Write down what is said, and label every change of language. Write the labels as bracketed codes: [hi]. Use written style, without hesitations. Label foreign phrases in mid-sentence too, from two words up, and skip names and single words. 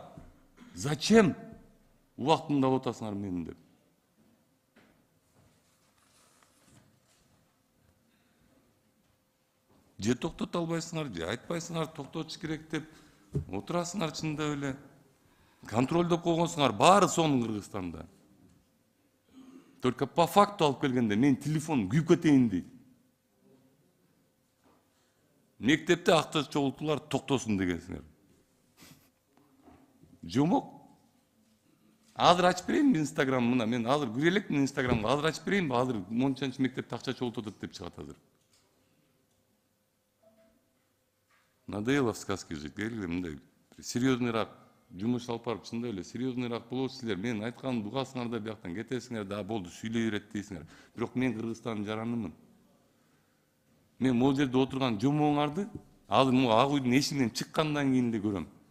[ky] Зачем убактымды алып атасыңар менин деп. Же токтото албайсыңар, же айтпайсыңар токтотуш керек деп отурасыңар чындап эле. Контролдоп койгонсуңар баары сонун Кыргызстанда. [ru] Только по факту [ky] алып келгенде мен телефон күйүп кетейин дейт. Мектепте акча чогултуулар токтосун дегенсиңер. Жомок. Азыр ачып берейинби Инстаграм, мына мен азыр кире элекмин Инстаграмга, азыр ачып берейинби, азыр мончанчы мектепте акча чогултуп атат деп чыгат азыр. [ru] Надоело в сказке жить, [ky] келгиле мындай серьезныйраак жумуш алып барып чындап эле серьезныйраак болобуз силер. Мен айтканымды угасыңар да бияктан кетесиңер да, болду сүйлөй берет дейсиңер. Бирок мен Кыргызстандын жаранымын. Мен могул жерде отурган жомооңарды азыр могу ак үйдүн эшигинен чыккандан кийин эле көрөм.